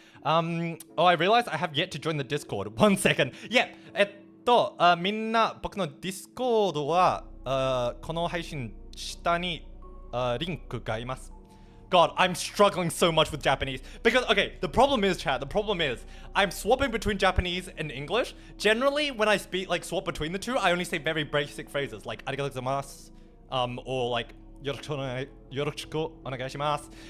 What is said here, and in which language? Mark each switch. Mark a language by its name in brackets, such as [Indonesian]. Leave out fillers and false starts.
[English] Oh, I realized I have yet to join the Discord. One second. Yeah. [Japanese] みんな僕の Discord はこの配信下にリンクがあります。 [English] God, I'm struggling so much with Japanese. Because, okay, the problem is, chat, I'm swapping between Japanese and English. Generally, when I swap between the two, I only say very basic phrases, like, [Japanese] arigatou gozaimasu, [English] or like, [Japanese] yoroshiku onegaishimasu.